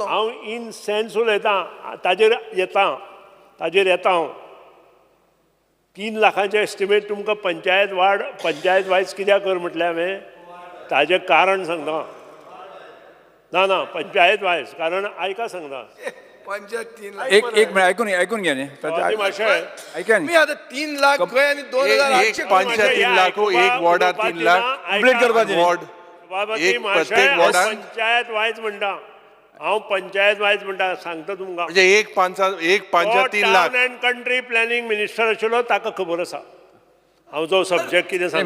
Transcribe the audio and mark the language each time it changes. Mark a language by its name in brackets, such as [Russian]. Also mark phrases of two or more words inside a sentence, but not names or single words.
[Konkani] हांव [English] in sense [Konkani] उलयतां ताजेर येता हांव. 3 लाखांचे एस्टिमेट तुमकां पंचायत वायज कित्याक कर म्हटलें हांवें ताजें कारण सांगता. ना पंचायत वायज कारण आयका सांगता. पंचायत 3 लाख [Marathi] एक मिनिट ऐकून घ्या न्ही. ऐका [Konkani] मी आता 3 लाख खंय आनी 2,800 पंचायत 3 लाख एक वॉर्डार 3 लाख कंप्लीट करपाचें वॉर्ड एक प्रत्येक वॉर्डार पंचायत वायज म्हणटा. हांव पंचायत वायज म्हणटा सांगता तुमकां. म्हणजे एक पंचायत 3 लाख. [English] Town and Country Planning minister [Konkani] आशिल्लो ताका खबर आसा हांव जो सब्जेक्ट कितें सांगता.